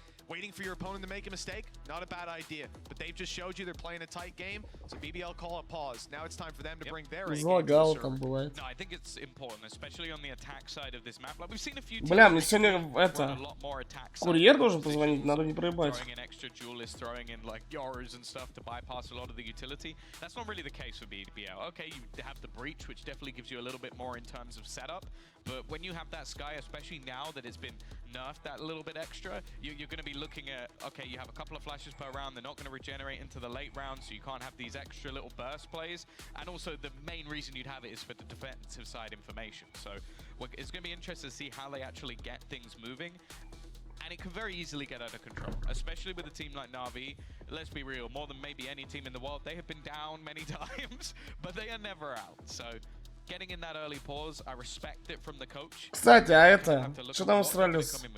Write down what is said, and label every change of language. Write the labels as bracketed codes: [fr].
[en] Waiting for your opponent to make a mistake, not a bad idea. But they've just showed you they're playing a tight game, so BBL call it pause. Now it's time for them to bring their A game to the server. No, I think it's important, especially on the attack side of this map. Like we've seen a few [ru] Бля, мне сегодня это курьер должен позвонить, надо не проебать. [en] Throwing in extra duelists, throwing in like Yoros and stuff to bypass a lot of the utility. That's not really the case for BBL. Okay, you have the breach, which definitely gives you a little bit more in terms of setup. But when you have that Sky, especially now that it's been nerfed that little bit extra, you're going to be looking at, okay, you have a couple of flashes per round, they're not going to regenerate into the late round, so you can't have these extra little burst plays. And also the main reason you'd have it is for the defensive side information. So it's going to be interesting to see how they actually get things moving. And it can very easily get out of control, especially with a team like Na'Vi. Let's be real, more than maybe any team in the world, they have been down many times, but they are never out. So getting in that early pause, I respect it from the coach. [ru] Кстати, а это, что там устроились?